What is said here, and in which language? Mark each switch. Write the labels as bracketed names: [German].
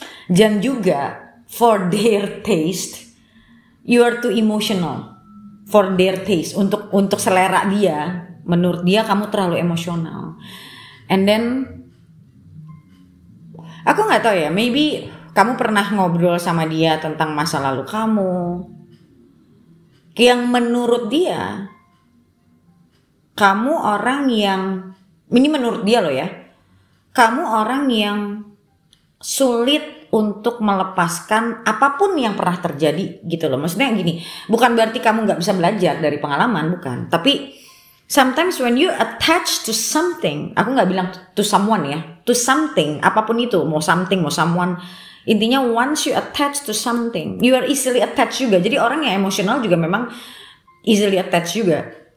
[Indonesian] Dan juga [English] for their taste, you are too emotional. For their taste, [Indonesian] untuk selera dia, menurut dia kamu terlalu emosional. And then aku nggak tahu ya, maybe kamu pernah ngobrol sama dia tentang masa lalu kamu, yang menurut dia kamu orang yang, ini menurut dia loh ya, kamu orang yang sulit untuk melepaskan apapun yang pernah terjadi gitu loh. Maksudnya gini, bukan berarti kamu nggak bisa belajar dari pengalaman, bukan. Tapi [English] sometimes when you attach to something, [Indonesian] aku nggak bilang [English] to someone ya, to something, [Indonesian] apapun itu, mau [English] something, mau someone, [Indonesian] intinya [English] once you attach to something, you are easily attached juga. [Indonesian] Jadi orang yang emosional juga memang [English] easily attached [Indonesian] juga.